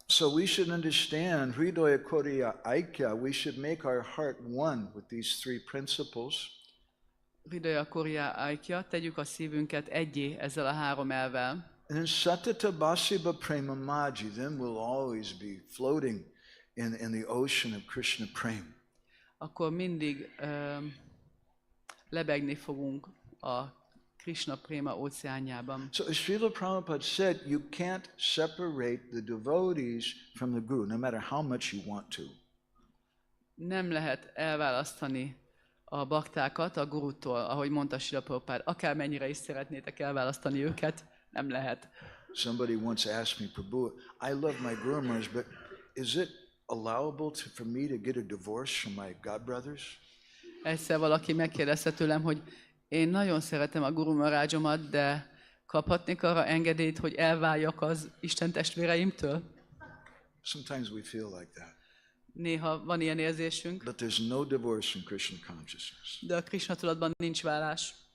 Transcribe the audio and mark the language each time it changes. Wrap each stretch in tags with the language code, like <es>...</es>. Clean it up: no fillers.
<en>So we should understand Hridaya Koriya Aikya. We should make our heart one with these three principles.</en> <hu>Hridaya Koriya Aikya, tegyük a szívünket egyé ezzel a három elvvel.</hu> <en>And then Satata Bhasiba Prema Maji, then we'll always be floating in the ocean of Krishna Prema.</en> <hu>Akkor mindig lebegni fogunk a Krishna Prema óceánjában.</hu> <en>So as Srila Prabhupada said, you can't separate the devotees from the Guru, no matter how much you want to.</en> <hu>Nem lehet elválasztani a baktákat a gurutól, ahogy mondta Srila Prabhupada. Akármennyire is szeretnétek elválasztani őket, nem lehet.</hu> <en>Somebody once asked me, Prabhu, I love my Guru Maharaj, but is it allowable for me to get a divorce from my godbrothers?</en> <hu>Egyszer valaki megkérdezte tőlem, hogy én nagyon szeretem a Guru Maharajom-at, de kaphatnék arra engedélyt, hogy elváljak az Isten testvéreimtől?</hu> <en>Sometimes we feel like that.</en> <hu>Néha van ilyen érzésünk.</hu> <en>But there's no divorce in Krishna consciousness.</en> <hu>De a Krishna tudatban nincs vállás.</hu>